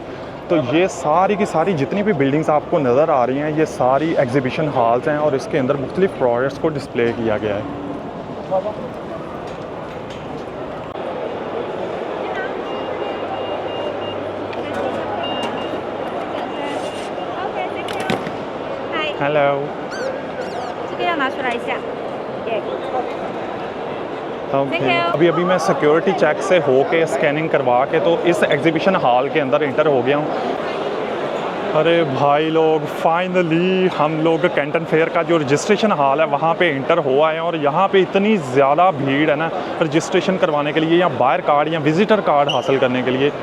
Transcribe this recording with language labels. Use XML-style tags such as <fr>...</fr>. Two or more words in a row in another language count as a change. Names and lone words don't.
<hi>तो ये सारी की सारी जितनी भी बिल्डिंग्स आपको नज़र आ रही हैं ये सारी</hi> <en>exhibition halls</en> <hi>हैं और इसके अंदर मुख्तलिफ प्रोडक्ट्स को डिस्प्ले किया गया है। हेलो,</hi> <zh>这个要拿出来一下。对。</zh> <hi>अभी मैं</hi> <en>security check</en> <hi>से होके स्कैनिंग करवा के तो इस</hi> <en>exhibition hall</en> <hi>के अंदर इंटर हो गया हूँ। अरे भाई लोग, फाइनली हम लोग कैंटन फेयर का जो</hi> <en>registration hall</en> <hi>है वहाँ पे इंटर हो आए हैं। और यहाँ पे इतनी ज़्यादा भीड़ है ना रजिस्ट्रेशन करवाने के लिए या</hi> <en>buyer card</en> <hi>या</hi> <en>visitor card</en> <hi>हासिल करने के लिए।</hi>